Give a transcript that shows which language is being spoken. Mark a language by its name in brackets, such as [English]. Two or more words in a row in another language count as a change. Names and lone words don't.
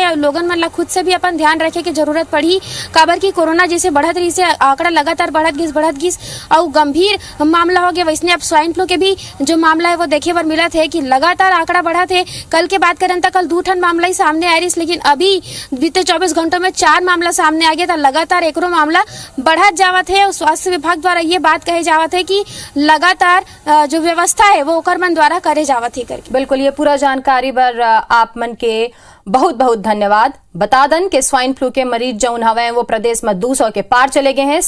[Chhattisgarhi] और लोगन मन ला खुद से भी अपन ध्यान रखे की जरूरत पड़ी, काबर की कोरोना जैसे बढ़त रही से आंकड़ा लगातार बढ़त बढ़त गिस और गंभीर मामला हो गया। वैसने अब स्वाइन फ्लू के भी जो मामला है वो देखे बर मिला थे कि लगातार आंकड़ा बढ़ा थे। कल के बात करें तो कल 2 ठन मामला ही सामने आ रही, लेकिन अभी बीते 24 घंटों में 4 मामला सामने आ गया था। लगातार एकरो मामला बढ़त जावत है और स्वास्थ्य विभाग द्वारा ये बात कहे जावत है कि लगातार जो व्यवस्था है वो ओकर मन द्वारा करे जावत है करके। बिल्कुल, ये पूरा जानकारी पर आप मन के बहुत बहुत धन्यवाद। बता दन के स्वाइन फ्लू के मरीज जौन हवे वो प्रदेश में 200 के पार चले गए हैं।